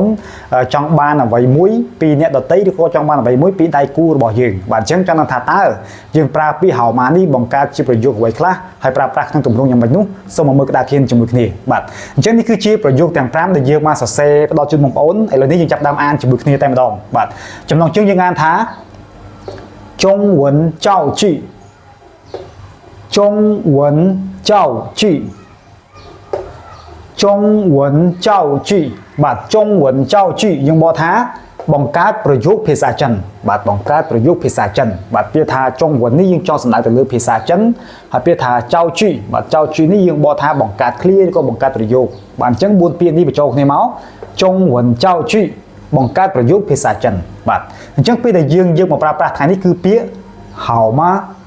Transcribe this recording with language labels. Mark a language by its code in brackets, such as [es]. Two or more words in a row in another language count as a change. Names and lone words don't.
[km] ចង់បានអ្វីមួយពីអ្នកដទៃឬក៏ចង់បានអ្វីមួយពីដៃគូរបស់យើងបាទអញ្ចឹងចង់ថាតើយើងប្រើពាក្យហៅមកនេះបង្កើតជាប្រយោគអ្វីខ្លះហើយប្រើប្រាស់ក្នុងទម្រង់យ៉ាងម៉េចនោះសូមមកមើលក្តារខៀនជាមួយគ្នាបាទអញ្ចឹងនេះគឺជាប្រយោគទាំង5ដែលយើងមកសរសេរផ្ដល់ជូនបងប្អូនឥឡូវនេះយើងចាប់ដើមអានជាមួយគ្នាតែម្ដងបាទចំណងជើងយើងអានថា [zh] 中文造句中文造句中文造句 [km] បាទ [zh] 中文造句 [km] យើងបកថាបង្កើតប្រយោគភាសាចិនបាទបង្កើតប្រយោគភាសាចិនបាទពាក្យថាចុងវិននេះយើងចង់សំដៅទៅលើភាសាចិនហើយពាក្យថាចៅជីបាទចៅជីនេះយើងបកថាបង្កើត clear ឬក៏បង្កើតប្រយោគបាទអញ្ចឹង4ពាក្យនេះបញ្ចូលគ្នាមក [zh] 中文造句 [km] បង្កើតប្រយោគភាសាចិនបាទអញ្ចឹងពេលដែលយើងយកមកប្រើប្រាស់ថ្ងៃនេះគឺពាក្យហៅមក